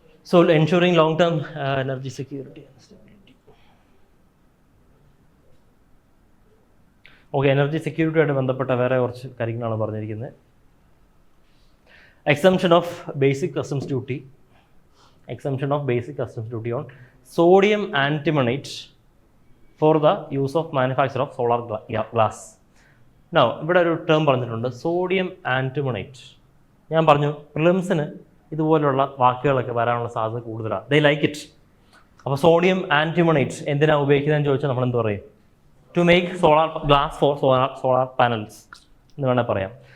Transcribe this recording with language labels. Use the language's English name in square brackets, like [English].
[English] So ensuring long-term energy security and stability. [Malayalam] Okay, energy സെക്യൂരിറ്റിയായിട്ട് ബന്ധപ്പെട്ട വേറെ കുറച്ച് കാര്യങ്ങളാണ് പറഞ്ഞിരിക്കുന്നത്. [English] Exemption of basic customs duty. Exemption of basic customs duty on sodium antimonate for the use of manufacture of solar glass. [Malayalam] Now, ഇവിടെ ഒരു term പറഞ്ഞിട്ടുണ്ട്, sodium ആൻറ്റിമോണേറ്റ്. ഞാൻ പറഞ്ഞു പ്രിലിംസിന് ഇതുപോലുള്ള വാക്കുകളൊക്കെ വരാനുള്ള സാധ്യത കൂടുതലാണ്. [English] They like it. [Malayalam] അപ്പോൾ സോഡിയം ആൻറ്റിമോണേറ്റ് എന്തിനാണ് ഉപയോഗിക്കുന്നതെന്ന് ചോദിച്ചാൽ നമ്മൾ എന്ത് പറയും? [English] to make solar glass for solar panels [Malayalam] എന്ന് വേണേൽ പറയാം.